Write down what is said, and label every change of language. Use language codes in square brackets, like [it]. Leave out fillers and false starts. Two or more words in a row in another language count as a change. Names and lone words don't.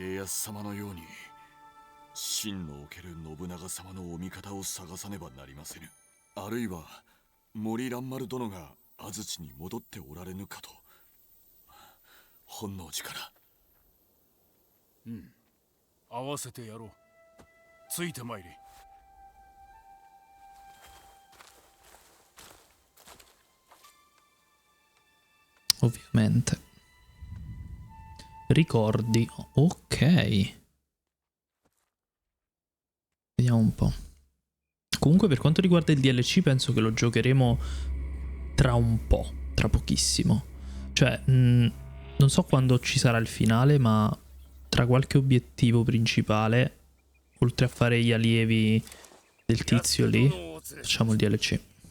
[ja] 家康様のように真のおける信長様のお味方を探さねばなりませぬ。あるいは森蘭丸殿が安土に戻っておられぬかと。本能寺から。合わせてやろう。ついてまいれ。 [it] Ovviamente. Ricordi. Ok. Vediamo un po'. Comunque per quanto riguarda il DLC penso che lo giocheremo tra un po', tra pochissimo. Cioè, non so quando ci sarà il finale, ma tra qualche obiettivo principale, oltre a fare gli allievi del tizio lì, facciamo il DLC.